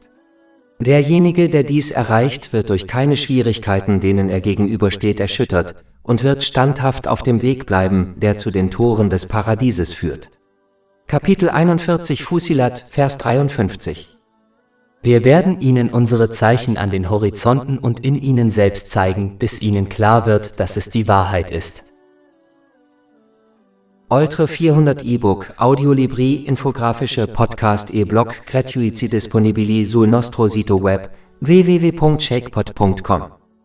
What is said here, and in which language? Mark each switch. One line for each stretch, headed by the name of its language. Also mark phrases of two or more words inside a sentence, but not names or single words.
German: Derjenige, der dies erreicht, wird durch keine Schwierigkeiten, denen er gegenübersteht, erschüttert und wird standhaft auf dem Weg bleiben, der zu den Toren des Paradieses führt. Kapitel 41 Fussilat, Vers 53. Wir werden ihnen unsere Zeichen an den Horizonten und in ihnen selbst zeigen, bis ihnen klar wird, dass es die Wahrheit ist.
Italian: Oltre 400 e-book, audiolibri, infografische podcast e-blog gratuiti disponibili sul nostro sito web www.shakepot.com